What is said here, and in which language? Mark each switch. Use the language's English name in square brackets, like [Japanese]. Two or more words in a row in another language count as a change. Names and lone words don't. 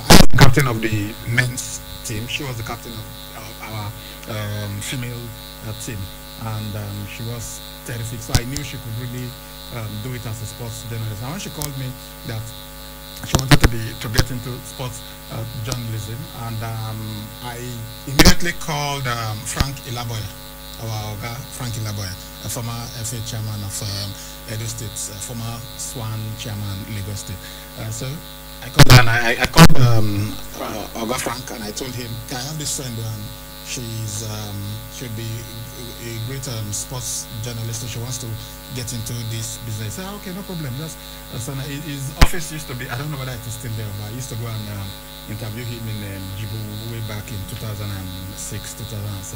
[English] I was the captain of the men's team. She was the captain of our female team, and she was terrific. So I knew she could really do it as a sports journalist. And when she called me that she wanted to get into sports journalism, and I immediately called Frank Ilaboya, our Oga Frank Ilaboya, a former FA chairman of Edo State, former Swan chairman Lagos State. So I called Oga Frank, and I told him, I have this friend, and she'll be a great sports journalist, so she wants to get into this business. Okay, no problem. His office used to be, I don't know whether it is still there, but I used to go and interview him in Djibu way back in 2006, 2007.